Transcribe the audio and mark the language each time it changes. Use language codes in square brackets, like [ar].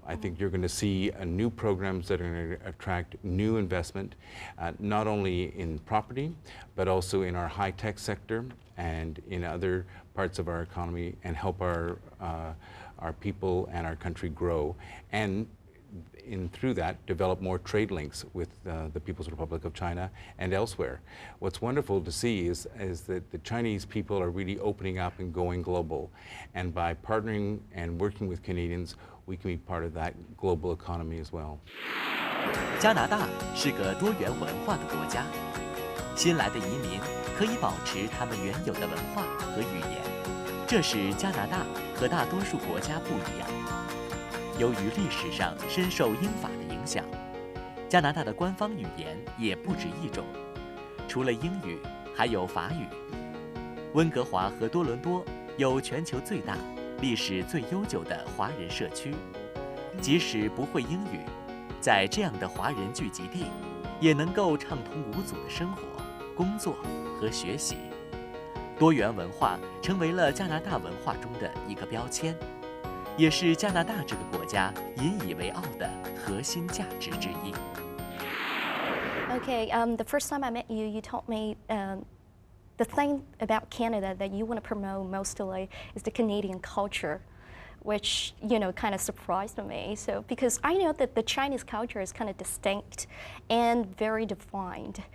[en] I think you're going to see new programs that are going to attract new investment, not only in property, but also in our high-tech sector and in other parts of our economy, and help our people and our country grow, and through that develop more trade links with the People's Republic of China and elsewhere. What's wonderful to see is that the Chinese people are really opening up and going global, and by partnering and working with Canadians, we can be part of that global economy as well. [zh] 加拿大是个多元文化的国家，新来的移民可以保持他们原有的文化和语言，这使加拿大和大多数国家不一样。由于历史上深受英法的影响，加拿大的官方语言也不止一种，除了英语，还有法语。温哥华和多伦多有全球最大、历史最悠久的华人社区，即使不会英语，在这样的华人聚集地，也能够畅通无阻的生活、工作和学习。多元文化成为了加拿大文化中的一个标签，也是加拿大这个国家引以为傲的核心价值之一。 [en] Okay, the first time I met you, you told me the thing about Canada that you want to promote mostly is the Canadian culture, which, kind of surprised me. So, because I know that the Chinese culture is kind of distinct and very defined.